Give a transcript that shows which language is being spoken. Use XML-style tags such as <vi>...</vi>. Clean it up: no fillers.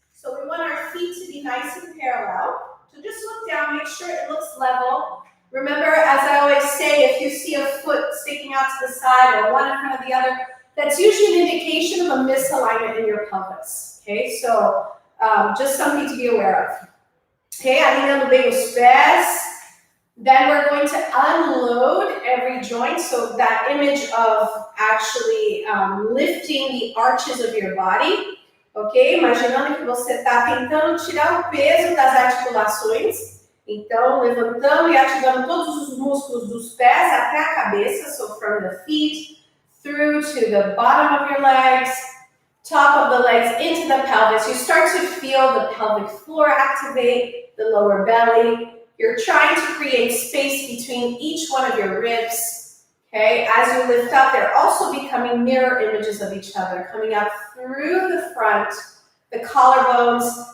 <en>So we want our feet to be nice and parallel. So just look down, make sure it looks level. Remember, as I always say, if you see a foot sticking out to the side or one in front of the other, that's usually an indication of a misalignment in your pelvis. Okay, so just something to be aware of.</en> <pt>Okay, alinhando bem os pés.</pt> <en>Then we're going to unload every joint, so that image of actually lifting the arches of your body, ok?</en> <pt>Imaginando que você está tentando tirar o peso das articulações, então levantando e ativando todos os músculos dos pés até a cabeça,</pt> <en>so from the feet through to the bottom of your legs, top of the legs into the pelvis. You start to feel the pelvic floor activate, the lower belly. You're trying to create space between each one of your ribs, okay? As you lift up, they're also becoming mirror images of each other, coming up through the front, the collarbones.</en>